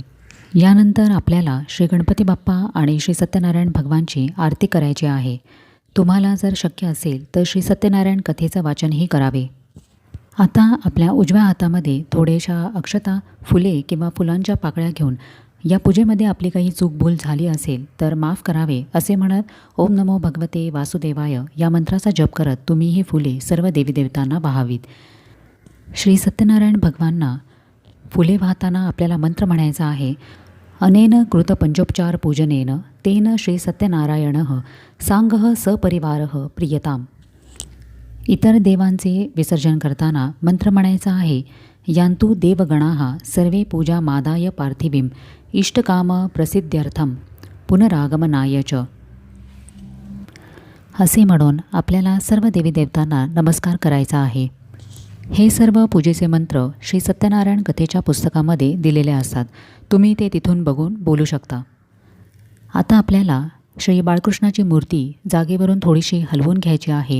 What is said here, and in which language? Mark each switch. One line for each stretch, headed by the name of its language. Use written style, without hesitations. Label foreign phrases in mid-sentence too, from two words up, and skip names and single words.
Marathi: यानंतर आपल्याला श्री गणपती बाप्पा आणि श्री सत्यनारायण भगवानची आरती करायची आहे. तुम्हाला जर शक्य असेल तर श्री सत्यनारायण कथेचं वाचनही करावे. आता आपल्या उजव्या हातामध्ये थोड्याशा अक्षता, फुले किंवा फुलांच्या पाकळ्या घेऊन या पूजेमध्ये आपली काही चूक भूल झाली असेल तर माफ करावे असे म्हणत
Sanskrit: ओम नमो भगवते वासुदेवाय
Marathi: या मंत्राचा जप करत तुम्ही ही फुले सर्व देवीदेवतांना वाहावीत. श्री सत्यनारायण भगवानना फुले वाहताना आपल्याला मंत्र म्हणायचा आहे.
Sanskrit: अनेन कृत पंचोपचार पूजनेन तेन श्री सत्यनारायणः सांगः सपरिवारः प्रियताम.
Marathi: इतर देवांचे विसर्जन करताना मंत्र म्हणायचा आहे.
Sanskrit: यान्तु देवगणाः सर्वे पूजा मादाय पार्थिवीं इष्टकाम प्रसिद्ध्यर्थम पुनरागमनाय च.
Marathi: असे म्हणून आपल्याला सर्व देवीदेवतांना नमस्कार करायचा आहे. हे सर्व पूजेचे मंत्र श्री सत्यनारायण कथेच्या पुस्तकामध्ये दिलेले असतात. तुम्ही ते तिथून बघून बोलू शकता. आता आपल्याला श्री बाळकृष्णाची मूर्ती जागेवरून थोडीशी हलवून घ्यायची आहे.